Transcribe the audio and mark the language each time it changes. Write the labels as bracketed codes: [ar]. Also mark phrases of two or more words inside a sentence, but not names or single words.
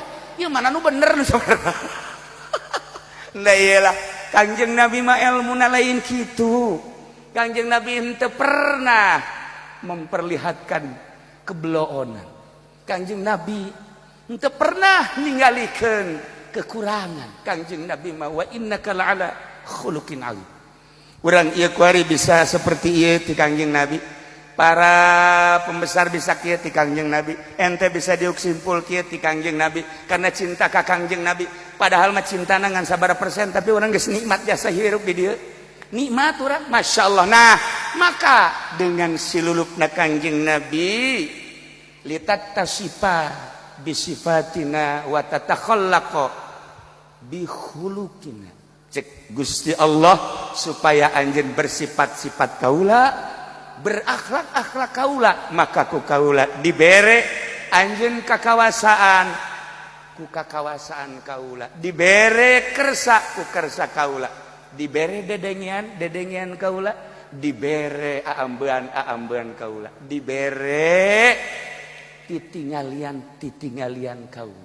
[su] Ieu mana nu bener nu saudara. Nah iyalah Kangjeng Nabi mah ilmuna lain kitu. Kangjeng Nabi henteu [id] pernah memperlihatkan kebloonan. [su] Kangjeng Nabi henteu pernah ningalikeun kekurangan. Kangjeng Nabi mah [ar] وإنك لعلى خلق عظيم. [su] Urang ieu kuari bisa seperti ieu ti Kangjeng Nabi. Para pembesar bisa kieu ti Kangjeng Nabi. Ente bisa diuk simpul kieu ti Kangjeng Nabi karena cinta ka Kangjeng Nabi. Padahal mah cintana ngan sabaraha persen tapi urang geus nikmat jasa hirup di dieu. Nikmat urang, masyaallah. Nah, [id] maka dengan [su] silulupna Kangjeng Nabi [ar] لتتصف بصفاتنا وتتخلق بخلقنا. [su] Cek Gusti Allah supaya anjeun bersifat-sifat kaula, berakhlak-akhlak kaula, maka ku kaula dibere anjeun kakawasaan ku kakawasaan kaula, dibere kersa ku kersa kaula, dibere dedengian kaula, dibere aambean kaula, dibere titingalian kaula.